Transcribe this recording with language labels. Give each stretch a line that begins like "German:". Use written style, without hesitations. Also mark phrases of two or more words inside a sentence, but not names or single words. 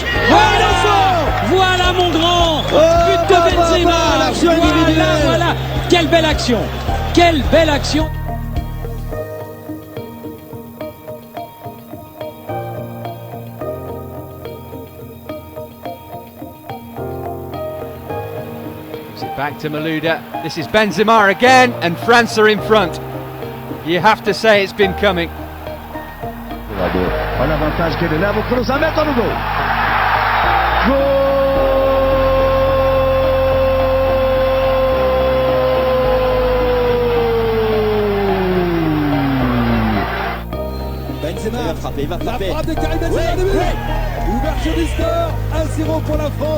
French: Voilà mon grand. But de Benzema. L'action individuelle. Voilà. Quelle belle action. Quelle belle action.
English: Back to Malouda. This is Benzema again, and France are in front. You have to say it's been coming.
Portuguese: Olha a vantagem que ele leva, o cruzamento no gol.
French: Benzema il va frapper. La frappe de Karim Benzema. Ouverture du score, 1-0 pour la France.